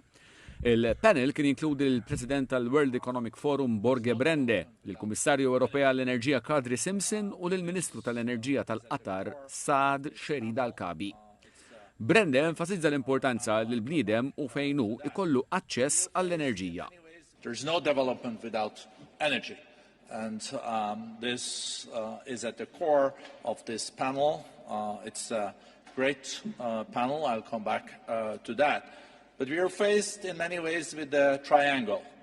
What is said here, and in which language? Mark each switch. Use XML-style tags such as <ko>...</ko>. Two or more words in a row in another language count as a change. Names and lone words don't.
<mt>Il-panel kien jinkludi l-President tal-World Economic Forum Borge Brende, l-Kummissarju Ewropea għall-Enerġija Kadri Simpson u l-Ministru tal-Enerġija tal-Qatar Saad Sherida Al-Kabi. Brende enfasizza l-importanza li l-bniedem u fejnu ikollu aċċess għall-enerġija.</mt> <en>There's no development without energy. And this is at the core of this panel. It's a great panel. I'll come back to that. But we are faced in many ways with the triangle.</en>